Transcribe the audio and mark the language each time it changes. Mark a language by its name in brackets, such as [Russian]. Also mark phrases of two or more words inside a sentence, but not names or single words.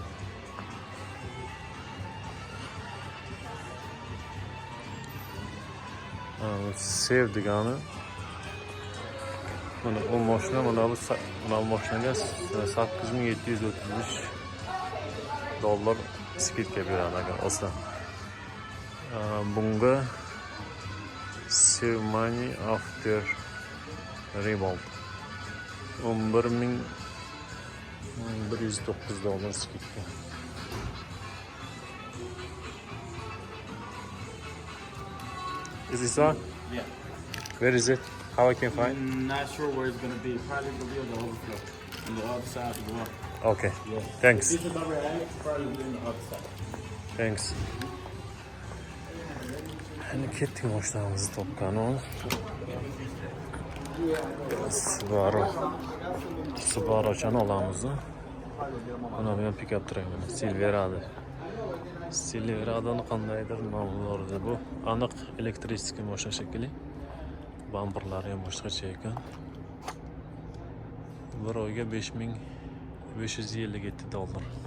[Uzbek] Sev degani. Mana bu mashina, mana bu mashinaga $8,733 skidka beradi agar olsa. [English] Bunga Save money after revolt. [Uzbek] $11,109 skidka. [English] Is this one? Yeah. Where is it? How I can find? Not sure where it's gonna be. Probably gonna be on the overflow. On the other side of the wall. Okay. Yeah. Thanks. If it's number 8, it's probably gonna be on the other side. Thanks. [Uzbek] Hani ketdik mashinamizni topgan Subaru'chani olamiz. Mana bu ham [English] pick-up truck, [Uzbek] Silveradoni qandaydir nomlari bu. Aniq elektrический mashina shekilli. Bamperlari ham boshqacha ekan. Bir oyga $5,557.